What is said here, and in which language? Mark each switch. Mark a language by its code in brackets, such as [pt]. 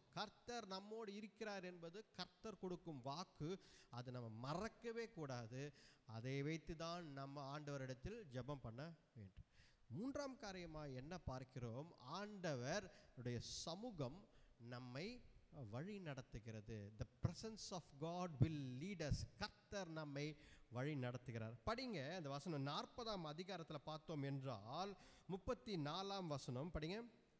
[ta] கர்த்தர் நம்மோடு இருக்கிறார் என்பது கர்த்தர் கொடுக்கும் வாக்கு. அதை நம்ம மறக்கவே கூடாது. அதை வைத்து தான் நம்ம ஆண்டவரிடத்தில் ஜெபம் பண்ண வேண்டும். மூன்றாம் காரியமாக என்ன பார்க்கிறோம்? ஆண்டவருடைய சமூகம் நம்மை வழி நடத்துகிறது. [en] The presence of God will lead us. [ta] கர்த்தர் நம்மை வழி நடத்துகிறார். படிங்க அந்த வசனம் 40ஆம் அதிகாரத்தில் பார்த்தோம் என்றால் 34ஆம் வசனம் படிங்க.